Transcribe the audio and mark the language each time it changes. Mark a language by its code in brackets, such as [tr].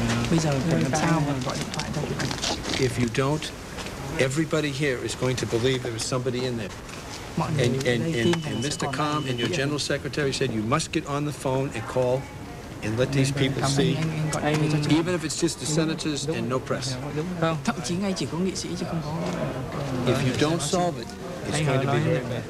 [vi] bây giờ phải làm sao mà gọi điện thoại cho [en] If you don't, everybody here is going to believe there is somebody in there. [vi] mọi người [en] And Mr. Khan and your General Secretary said you must get on the phone and call and let these people see, even if it's just the senators and no press. [vi] thậm chí ngay chỉ có nghị sĩ chứ không có. [en] If you don't solve it, it's going to be very bad.